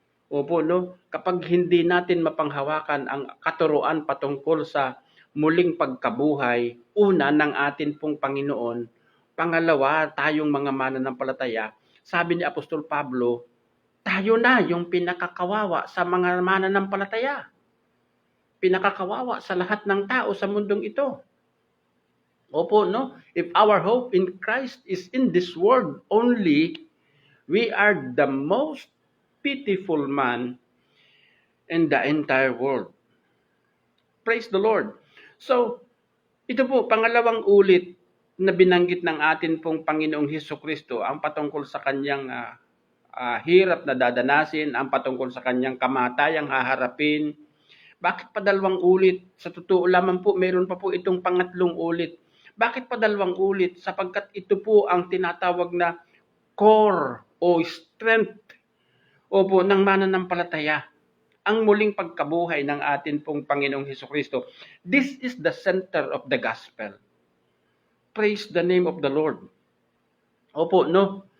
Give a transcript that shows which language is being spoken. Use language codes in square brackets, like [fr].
[tl] Opo, no, kapag hindi natin mapanghawakan ang katuruan patungkol sa muling pagkabuhay, una, ng atin pong Panginoon. Pangalawa, tayong mga mananampalataya. Sabi ni Apostol Pablo, tayo na yung pinakakawawa sa mga mananampalataya. Pinakakawawa sa lahat ng tao sa mundong ito. Opo, no? [en] If our hope in Christ is in this world only, we are the most pitiful man in the entire world. Praise the Lord. [tl] So, ito po, pangalawang ulit na binanggit ng atin pong Panginoong Hesukristo ang patungkol sa kanyang hirap na dadanasin, ang patungkol sa kanyang kamatayang haharapin. Bakit pa dalawang ulit? Sa totoo lamang po, meron pa po itong pangatlong ulit. Bakit pa dalawang ulit? Sapagkat ito po ang tinatawag na core o strength opo ng mananampalataya. Ang muling pagkabuhay ng atin pong Panginoong Hesukristo. [en] This is the center of the gospel. Praise the name of the Lord. Opo, no?